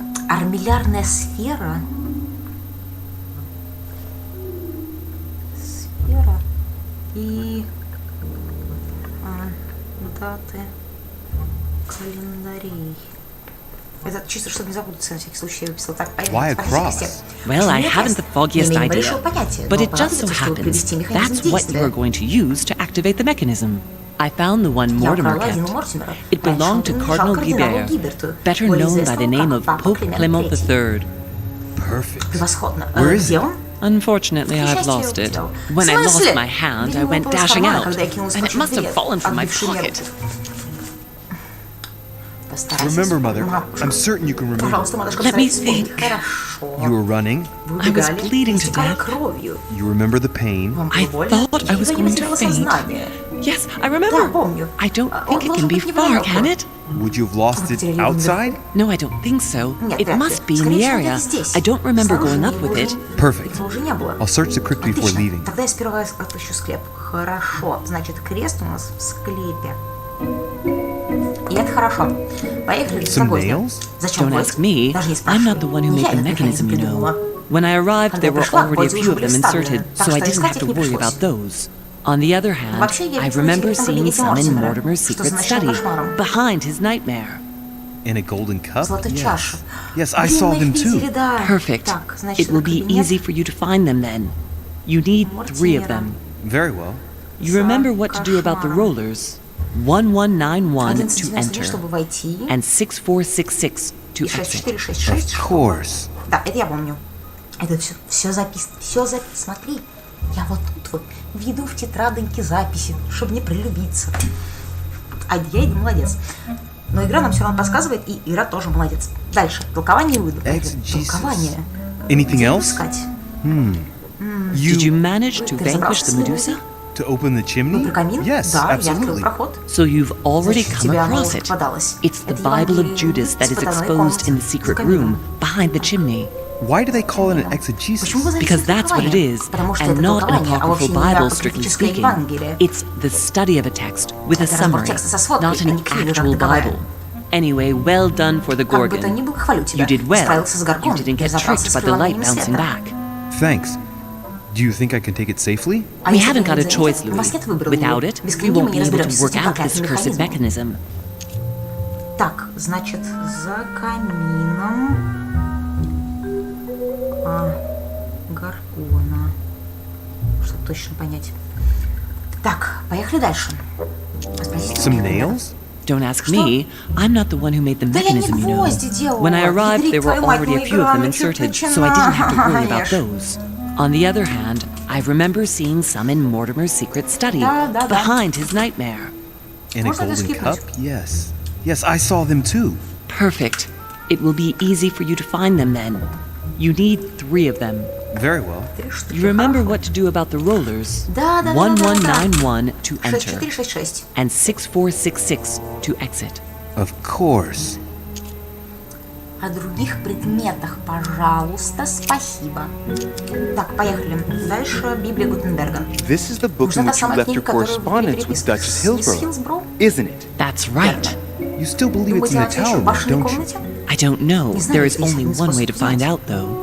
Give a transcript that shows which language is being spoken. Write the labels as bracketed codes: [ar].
[ru] Армиллярная сфера. И даты календарей. Это чисто, чтобы не запутаться, на всякий случай я выписала. Так, [en] Why a cross? Well, I haven't the foggiest idea, but it just so happens that's what you are going to use to activate the mechanism. I found the one Mortimer kept. It belonged to Cardinal Guibert, better known by the name of Pope Clement III. Perfect. Where is it? Unfortunately, I've lost it. When I lost my hand, I went dashing out, and it must have fallen from my pocket. Remember, Mother, I'm certain you can remember. Let me think. You were running. I was bleeding to death. You remember the pain. I thought I was going to faint. Yes, I remember. I don't think it can be far, can it? Would you have lost it outside? No, I don't think so. It must be in the area. I don't remember going up with it. Perfect. I'll search the crypt before leaving. [ru] Тогда я сперва отыщу склеп. Хорошо. Значит, крест у нас в склепе. И это хорошо. Поехали за гвоздем. Зачем гвоздь? Даже не спрашивай. [en] I'm not the one who made the mechanism, you know. When I arrived, there were already a few of them inserted, so I didn't have to worry about those. On the other hand, I remember seeing some in Mortimer's secret study, behind his nightmare. In a golden cup? Yes. Yes, I saw them too. Perfect. It will be easy for you to find them then. You need 3 of them. Very well. You remember what to do about the rollers. 1191 to enter, and 6466 to exit. Of course. [ru] Да, это я помню. Это все записано. Смотри, я вот тут вот веду в тетрадоньке записи, чтобы не пролюбиться. А я иду молодец. Но игра нам все равно подсказывает, и игра тоже молодец. Дальше. Толкование выйду. Толкование. [en] Anything else? [ru] Искать. [en] Did you manage to vanquish the Medusa? To open the chimney? Yes, absolutely. So you've already come across it. It's the Bible of Judas that is exposed in the secret room behind the chimney. Why do they call it an exegesis? Because that's what it is, and not an apocryphal Bible, strictly speaking. It's the study of a text with a summary, not an actual Bible. Anyway, well done for the Gorgon. You did well. You didn't get tricked by the light bouncing back. Thanks. Do you think I can take it safely? We haven't got a choice, Louis. Without it, we won't be able to work out this cursed mechanism. [ru] Так, значит, за камином Гаргона. Чтобы точно понять. Так, поехали дальше. [en] Some nails? Don't ask me. I'm not the one who made the mechanism, you know. When I arrived, there were already a few of them inserted, so I didn't have to worry about those. On the other hand, I remember seeing some in Mortimer's secret study, behind his nightmare. In a golden cup? Yes. Yes, I saw them too. Perfect. It will be easy for you to find them then. You need 3 of them. Very well. You remember what to do about the rollers. 1191 to enter. And 6466 to exit. Of course. [ru] О других предметах, пожалуйста, спасибо. Так, поехали. Дальше Библия Гутенберга. [en] This is the book in which you left your correspondence with Duchess Hillsborough, isn't it? That's right. You still believe it's in the tower, don't you? I don't know. There is only one way to find out, though.